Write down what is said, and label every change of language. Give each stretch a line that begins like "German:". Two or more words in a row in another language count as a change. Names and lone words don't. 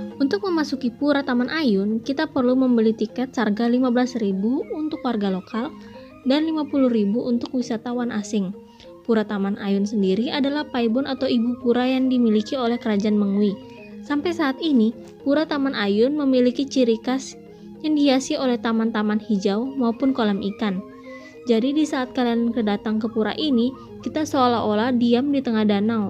Indonesian: Untuk memasuki Pura Taman Ayun, kita perlu membeli tiket seharga 15.000 untuk warga lokal dan 50.000 untuk wisatawan asing. Pura Taman Ayun sendiri adalah paibon atau ibu pura yang dimiliki oleh Kerajaan Mengwi. Sampai saat ini, Pura Taman Ayun memiliki ciri khas yang dihiasi oleh taman-taman hijau maupun kolam ikan. Jadi di saat kalian kedatang ke pura ini, kita seolah-olah diam di tengah danau.